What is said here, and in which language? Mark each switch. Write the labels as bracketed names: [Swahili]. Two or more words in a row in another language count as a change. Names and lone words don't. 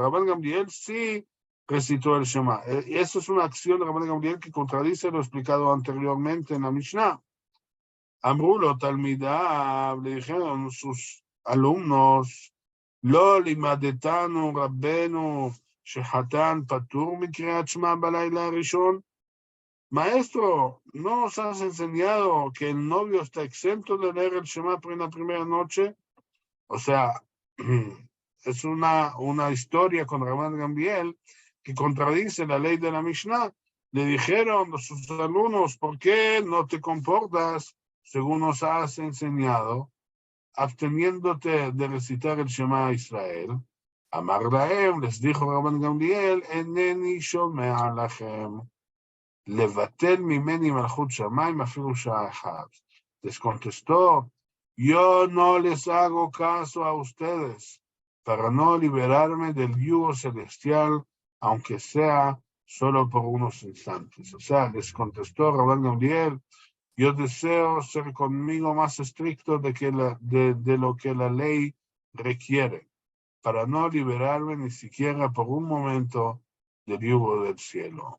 [Spanish] Rabban Gamliel sí recitó el Shema. Eso es una acción de Rabban Gamliel que contradice lo explicado anteriormente en la Mishnah. [Hebrew] אמרו לו תלמידיו, [Spanish] le dijeron sus alumnos, [Hebrew] לא לימדתנו רבנו שחתן פטור מקריאת שמע בלילה ראשון. [Spanish] Maestro, ¿no nos has enseñado que el novio está exento de leer el Shema en la primera noche? O sea, es una historia con Rabban Gamliel que contradice la ley de la Mishnah. Le dijeron a sus alumnos, ¿por qué no te comportas según nos has enseñado, absteniéndote de recitar el Shema a Israel? [Hebrew] אמר להם, [Spanish] les dijo Rabban Gamliel, [Hebrew] איני שומע לכם. לבטל ממני מלכות שמים אפילו שעה אחת. [Spanish] Les contestó, yo no les hago caso a ustedes para no liberarme del yugo celestial, aunque sea solo por unos instantes. O sea, les contestó Rabban Gamliel, yo deseo ser conmigo más estricto de lo que la ley requiere, para no liberarme ni siquiera por un momento del yugo del cielo.